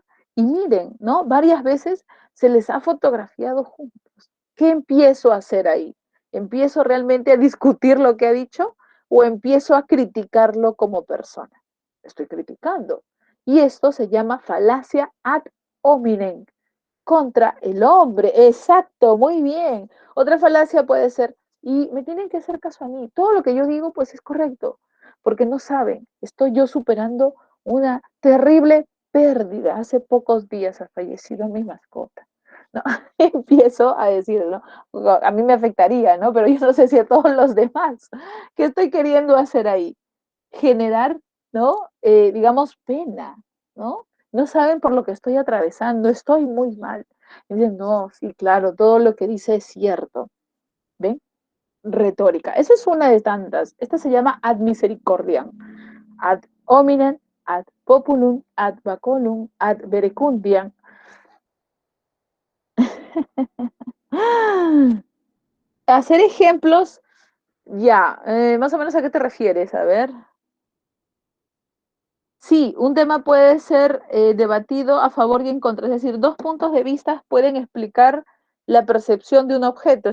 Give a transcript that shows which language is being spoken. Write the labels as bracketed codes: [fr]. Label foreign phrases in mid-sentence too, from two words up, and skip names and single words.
[es] Y miren, ¿no? Varias veces se les ha fotografiado juntos. ¿Qué empiezo a hacer ahí? ¿Empiezo realmente a discutir lo que ha dicho o empiezo a criticarlo como persona? Estoy criticando. Y esto se llama falacia [la] ad hominem, [es] contra el hombre. Exacto, muy bien. Otra falacia puede ser, y me tienen que hacer caso a mí. Todo lo que yo digo, pues es correcto, porque no saben, estoy yo superando una terrible pérdida. Hace pocos días ha fallecido mi mascota. ¿No? Empiezo a decir, ¿no? A mí me afectaría, ¿no? Pero yo no sé si a todos los demás. ¿Qué estoy queriendo hacer ahí? Generar, ¿no? Digamos, pena, ¿no? No saben por lo que estoy atravesando, estoy muy mal. Y dicen, no, sí, claro, todo lo que dice es cierto. ¿Ven? Retórica. Esa es una de tantas. Esta se llama [la] ad misericordiam. Ad hominem, ad populum, ad baculum, ad verecundiam. [es] Hacer ejemplos, ya, más o menos a qué te refieres, a ver. Sí, un tema puede ser debatido a favor y en contra, es decir, dos puntos de vista pueden explicar la percepción de un objeto.